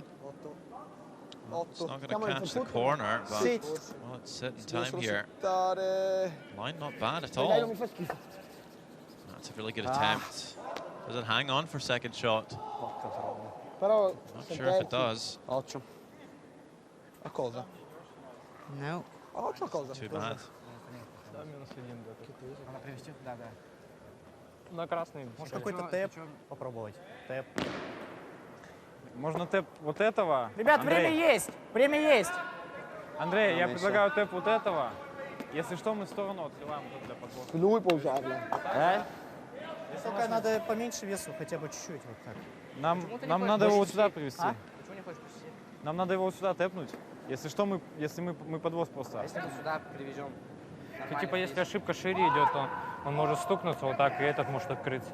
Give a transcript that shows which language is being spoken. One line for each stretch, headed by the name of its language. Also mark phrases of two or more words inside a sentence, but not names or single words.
English: It's not going to catch the corner, but well, it's sitting time here. Line not bad at all. That's a really good attempt. Does it hang on for second shot?
Italian: Però
English: Not sure if it does.
Italian: 8. A cosa? No. 8 a cosa?
English: Too bad.
Russian: На красный. Может какой-то тэп попробовать? Тэп. Можно тэп вот этого. Ребят, Андрей. время есть! Время есть! Андрей, я предлагаю тэп вот этого. Если что, мы в сторону открываем вот для подвода.
Italian: Lui può usarla.
Russian: Только надо поменьше весу, хотя бы чуть-чуть вот так. Нам надо его вот сюда привести. Нам надо его вот сюда тэпнуть. Если что, если мы подвоз просто. Если мы сюда привезем. Типа, если ошибка шире идет, то он может стукнуться вот так, и этот может открыться.